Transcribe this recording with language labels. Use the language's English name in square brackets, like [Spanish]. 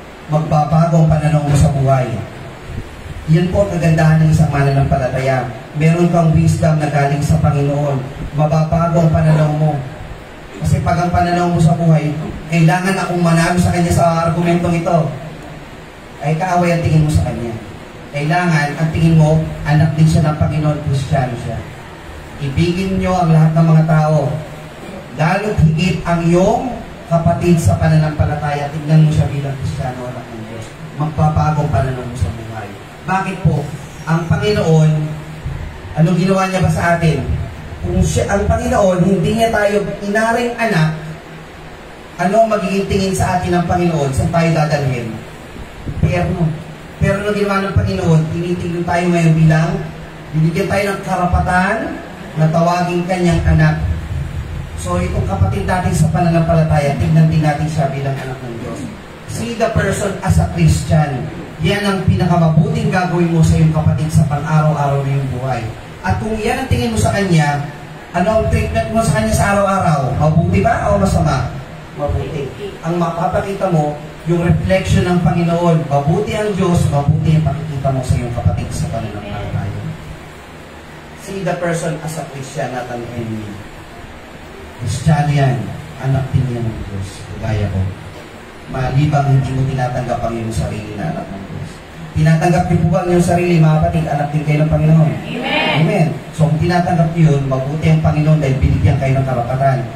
[Filipino] Magbabago ang pananaw mo sa buhay. Yan po ang kagandahan ng isang mananampalataya. Meron kang wisdom na galing sa Panginoon. Mababago ang pananaw mo. Kasi pag ang pananaw mo sa buhay, kailangan akong manalo sa kanya sa argumentong ito, ay kaaway ang tingin mo sa kanya. Kailangan, ang tingin mo, anak din siya ng Panginoon, Kristiyano siya. Ibigin nyo ang lahat ng mga tao. Lalo't higit ang iyong kapatid sa pananampalataya, tignan mo siya bilang Kristiyano, anak ng Diyos. Magpapagong pananaw mo sa buhay. Bakit po? Ang Panginoon, anong ginawa niya ba sa atin? Kung siya, ang Panginoon, hindi niya tayo inaring anak, ano ang magiging tingin sa atin ng Panginoon? Saan tayo dadalhin? Pero nung ginawa ng Panginoon, tinitignan tayo ngayon bilang, binigyan tayo ng karapatan na tawagin kanyang anak. So itong kapatid natin sa pananampalataya, tignan din natin siya bilang anak ng Diyos. [English] See the person as a Christian. [Filipino] Yan ang pinakamabuting gagawin mo sa iyong kapatid sa pang-araw-araw na iyong buhay. At kung yan ang tingin mo sa kanya, ano ang treatment mo sa kanya sa araw-araw? Mabuti ba o masama? Mabuti. Ang mapapakita mo, yung reflection ng Panginoon, mabuti ang Diyos, mabuti ang pakikita mo sa iyong kapatid sa pananampalataya. [English] See the person as a Christian, not an enemy. [Filipino] Kristiyano yan, anak din yan ng Diyos, kagaya ko. Malibang hindi mo tinatanggap ang iyong sarili na anak ng Diyos. Tinatanggap niyo po ba ang iyong sarili, mga kapatid, anak din kayo ng Panginoon? Amen! Amen! So kung tinatanggap niyo yun, mabuti ang Panginoon dahil binigyan kayo ng karapatan.